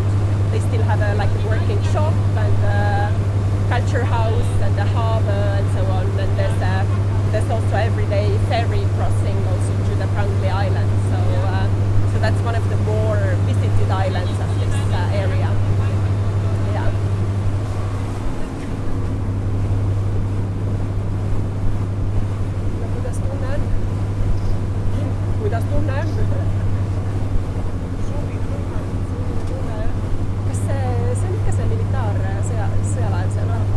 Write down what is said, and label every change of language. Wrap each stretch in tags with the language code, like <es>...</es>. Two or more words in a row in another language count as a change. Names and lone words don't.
<en>They still have a working shop and a culture house and a harbour and so on, and there's also everyday ferry crossing also to the Prangli Island, so that's one of the more visited islands of this area. Yeah.</en> <et>Kuidas tunne on? Kas see on ikka see militaarsõjalaev seal?</et>